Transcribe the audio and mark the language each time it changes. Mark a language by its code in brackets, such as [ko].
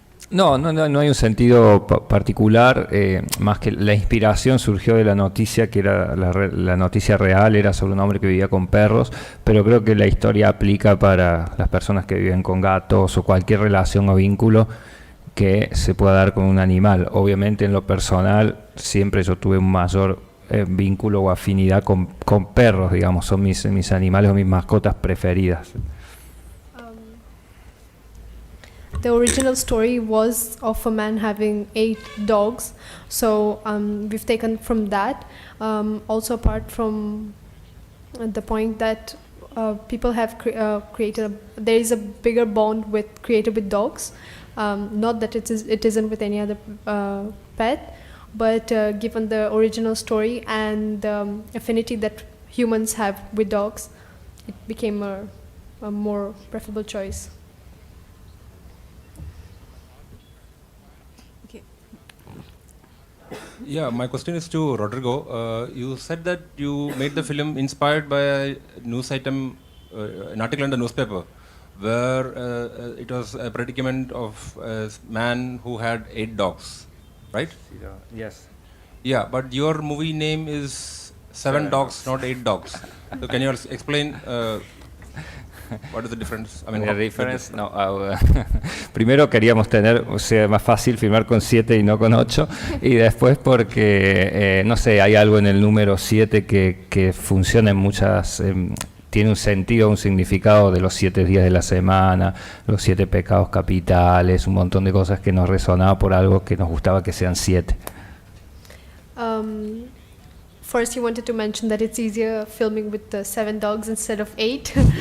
[es] No hay un sentido particular, más que la inspiración surgió de la noticia, que era la noticia real, era sobre un hombre que vivía con perros, pero creo que la historia aplica para las personas que viven con gatos o cualquier relación o vínculo que se pueda dar con un animal. Obviamente en lo personal siempre yo tuve un mayor vínculo o afinidad con perros, digamos, son mis animales o mis mascotas preferidas. [en] The original story was of a man having 8 dogs, so we've taken from that. Also apart from the point that people have there is a bigger bond created with dogs. Not that it isn't with any other pet, but given the original story and the affinity that humans have with dogs, it became a more preferable choice. Yeah, my question is to Rodrigo. You said that you made the film inspired by a news item, an article in the newspaper, where it was a predicament of a man who had 8 dogs, right? Yes. Yeah, but your movie name is Seven Dogs, not 8 Dogs. So can you explain what is the difference? I mean, the difference, [es] no, primero queríamos tener, o sea, más fácil filmar con 7 y no con 8, y después porque, no sé, hay algo en el número 7 que funciona en muchas, tiene un sentido, un significado de los 7 días de la semana, los 7 pecados capitales, un montón de cosas que nos resonaba por algo que nos gustaba que sean 7. [en] First, he wanted to mention that it's easier filming with 7 dogs instead of 8.